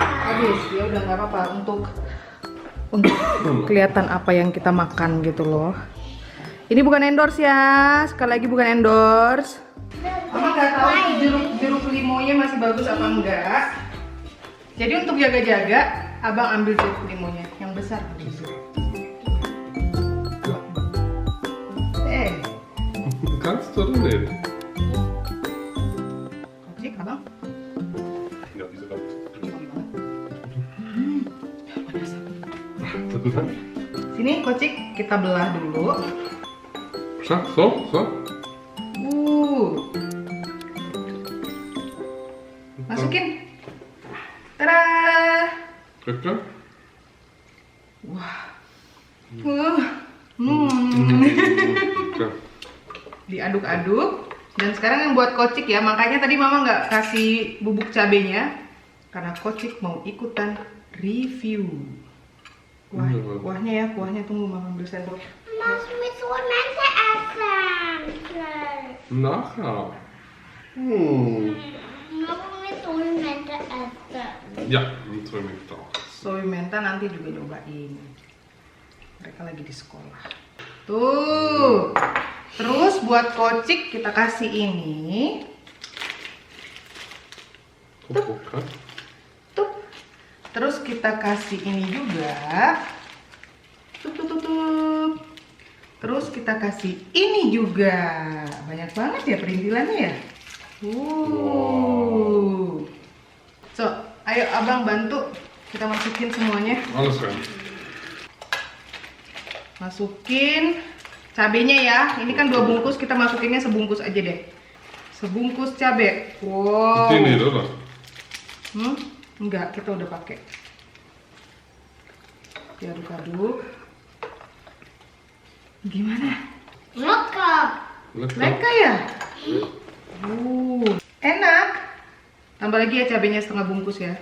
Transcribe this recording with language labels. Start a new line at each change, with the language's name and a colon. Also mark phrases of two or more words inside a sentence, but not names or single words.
Indonesian: Habis, ya udah nggak apa-apa untuk kelihatan apa yang kita makan gitu loh. Ini bukan endorse ya, sekali lagi bukan endorse. Mama nggak tahu jeruk limonya masih bagus apa enggak. Jadi untuk jaga-jaga, abang ambil jeruk limonya yang besar.
German: Kannst du nicht?
Indonesian: Kocik, abang.
German: Ja, diese
Indonesian: Sini Kocik, kita belah dulu. So. Masukin. Tada. Bitte? Wah. Ja. Diaduk-aduk. Dan sekarang yang buat Kocik ya, makanya tadi mama nggak kasih bubuk cabenya karena Kocik mau ikutan review. Kuahnya ya, kuahnya tunggu mama ambil sendok.
German: Mas mit Mente essen. Nachher. Mau mit Mente essen. Ja, mit auch.
Indonesian: Soy menta nanti juga nyobain. Mereka lagi di sekolah. Tuh. Terus buat Kocik kita kasih ini. Bukan. Tuh. Terus kita kasih ini juga. Tuh. Terus kita kasih ini juga. Banyak banget ya perintilannya ya. So, ayo abang bantu. Kita masukin semuanya.
German: Alles rein.
Indonesian: Masukin cabenya ya. Ini kan 2 bungkus, kita masukinnya sebungkus aja deh. Sebungkus cabe. Wow.
German: Die nicht, oder?
Indonesian: Enggak, kita udah pakai. Diaduk-aduk. Gimana? Lecker. Lecker. Lekker ya? Enak. Tambah lagi ya cabenya setengah bungkus ya.